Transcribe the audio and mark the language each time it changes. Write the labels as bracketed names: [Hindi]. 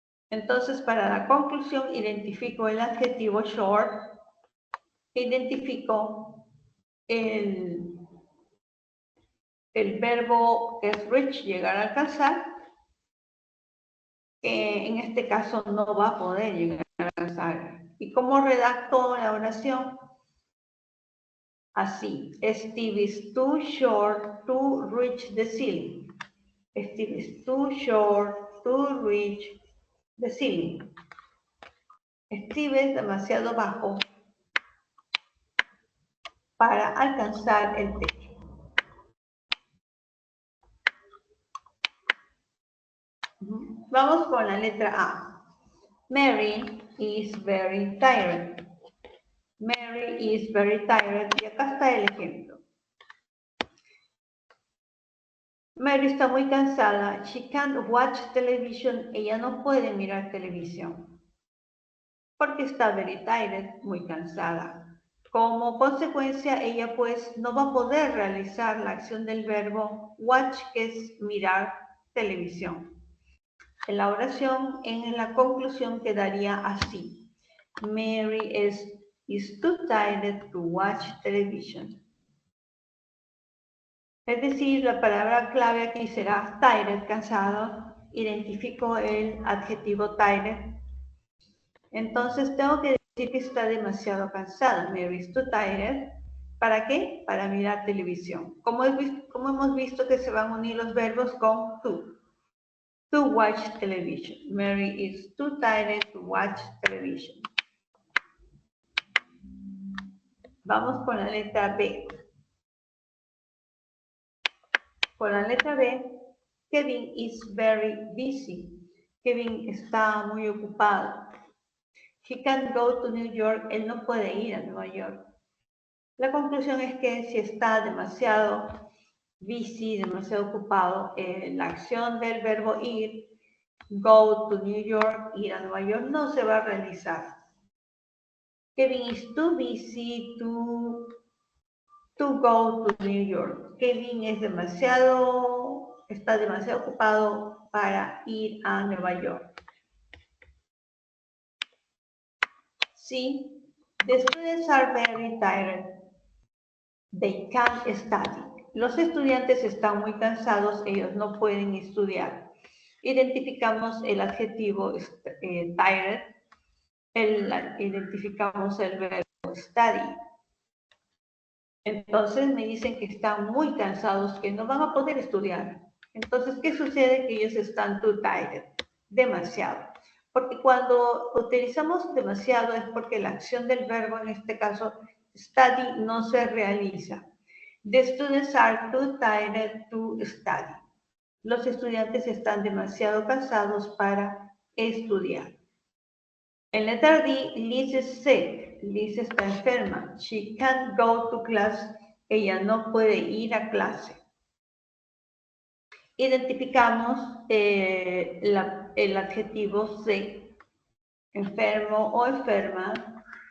[Spanish] Entonces, para la conclusión, identifico el adjetivo short, identifico el verbo que es reach, llegar a alcanzar, que en este caso no va a poder llegar a alcanzar. ¿Y cómo redacto la oración? [English] Así, Steve is too short to reach the ceiling. Steve is too short to reach the ceiling. [Spanish] Steve es demasiado bajo para alcanzar el techo. Vamos con la letra A. [English] Mary is very tired. Mary is very tired. [Spanish] Y acá está el ejemplo. Mary está muy cansada. [English] She can't watch television. [Spanish] Ella no puede mirar televisión. Porque está [English] very tired, [Spanish] muy cansada. Como consecuencia, ella pues no va a poder realizar la acción del verbo watch, que es mirar televisión. En la oración, en la conclusión quedaría así. [English] Mary is too tired to watch television. [Spanish] Es decir, la palabra clave aquí será tired, cansado. Identifico el adjetivo tired. Entonces tengo que decir que está demasiado cansado. [English] Mary is too tired. [Spanish] ¿Para qué? Para mirar televisión. Como hemos visto que se van a unir los verbos con [English] to watch television. Mary is too tired to watch television. [Spanish] Vamos con la letra B. Con la letra B [English] Kevin is very busy. [Spanish] Kevin está muy ocupado. [English] He can't go to New York. [Spanish] Él no puede ir a Nueva York. La conclusión es que si está demasiado busy, demasiado ocupado, la acción del verbo ir, [English] go to New York, [Spanish] ir a Nueva York, no se va a realizar. [English] Kevin is too busy to go to New York. [Spanish] Kevin está demasiado ocupado para ir a Nueva York. [English] Sí, the students are very tired. They can't study. [Spanish] Los estudiantes están muy cansados, ellos no pueden estudiar. Identificamos el adjetivo tired, identificamos el verbo study. Entonces me dicen que están muy cansados, que no van a poder estudiar. Entonces, ¿qué sucede? Que ellos están [English] too tired, [Spanish] demasiado. Porque cuando utilizamos demasiado es porque la acción del verbo, en este caso, study, no se realiza. [English] The students are too tired to study. [Spanish] Los estudiantes están demasiado cansados para estudiar. En letra D, [English] Liz is sick. [Spanish] Liz está enferma. [English] She can't go to class. [Spanish] Ella no puede ir a clase. Identificamos el adjetivo sick, enfermo o enferma.